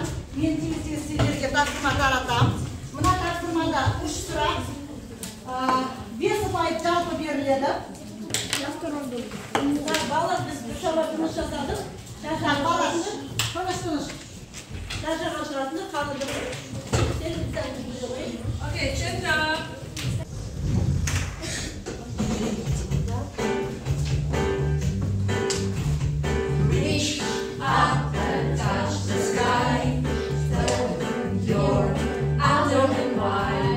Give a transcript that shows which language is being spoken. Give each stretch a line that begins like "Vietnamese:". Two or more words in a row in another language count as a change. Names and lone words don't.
Kazakh: Мен тез-тез сендерге тапсырма таратамын. Мына тапсырмада 3 сұрақ. 5 ұпай жалпы беріледі. Так, балалар, біз біршама жұмыс жасадық. Балалар, тыныш. Шаршаған шығатыны қалды бір.
English: Okay, chin up. Reach up and touch the sky. Open your arms open wide.